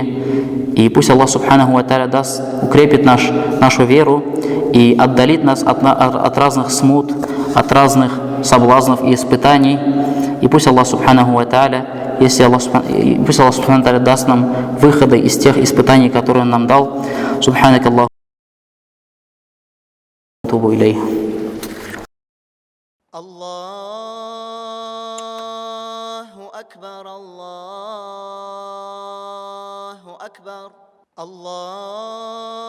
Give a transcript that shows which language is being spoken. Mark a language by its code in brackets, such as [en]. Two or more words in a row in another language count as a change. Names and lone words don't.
[ru] И пусть Аллах [ar] سبحانه وتعالى [ru] укрепит нашу веру и отдалит нас от разных смут, от разных соблазнов и испытаний. И пусть Аллах [ar] سبحانه وتعالى [ru] пусть Аллах [ar] سبحانه تعالى [ru] даст нам выходы из тех испытаний, которые Он нам дал. [ar] سبحانك اللهم أتوب إليك. الله أكبر الله أكبر الله